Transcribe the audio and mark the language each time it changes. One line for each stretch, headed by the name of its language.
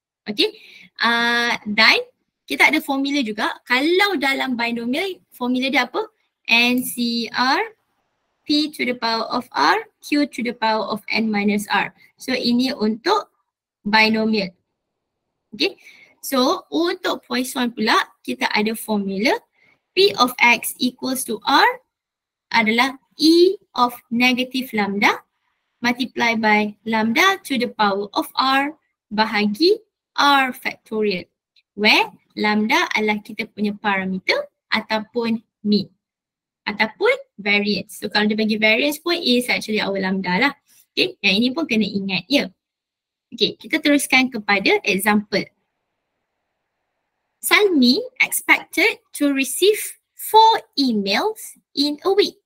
Malay: Okay, dan kita ada formula juga. Kalau dalam binomial, formula dia apa?
English: NCR P to the power of R, Q to the power of N minus R. So
Malay: ini untuk binomial.
English: Okay, so
Malay: untuk Poisson pula, kita ada formula
English: P of X equals to R adalah E of negative lambda multiply by lambda to the power of R
Malay: bahagi
English: R factorial, where lambda
Malay: adalah kita punya parameter ataupun mean ataupun variance.
English: So
Malay: kalau dia bagi variance pun
English: is actually our lambda lah.
Malay: Okay, yang ini pun kena ingat ya. Okay, kita teruskan kepada example.
English: Salmi expected to receive 4 emails in a week.